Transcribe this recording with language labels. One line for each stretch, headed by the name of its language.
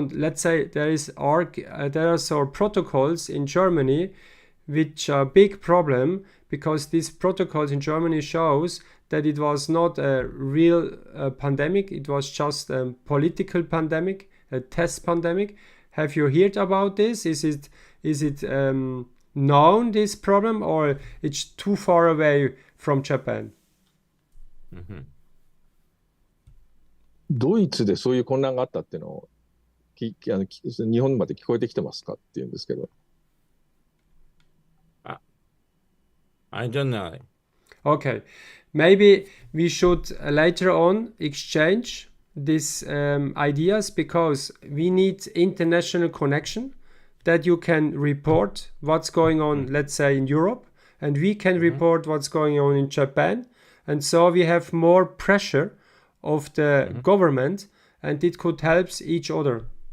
English: Let's say there are some protocols in Germany which are a big problem, because these protocols in Germany shows that it was not a real pandemic, it was just a political pandemic, a test pandemic. Have you heard about this? Is it known, this problem, or it's too far away from Japan?
Japanese: ドイツでそういう混乱があったっていうのを日本まで聞こえてきてますかっていうんですけど。
English: I don't know. Okay, maybe we should later on exchange these ideas, because we need international connection, that you can report what's going on, let's say in Europe, and we can report what's going on in Japan, and so we have more pressure of the government, and it could help each other.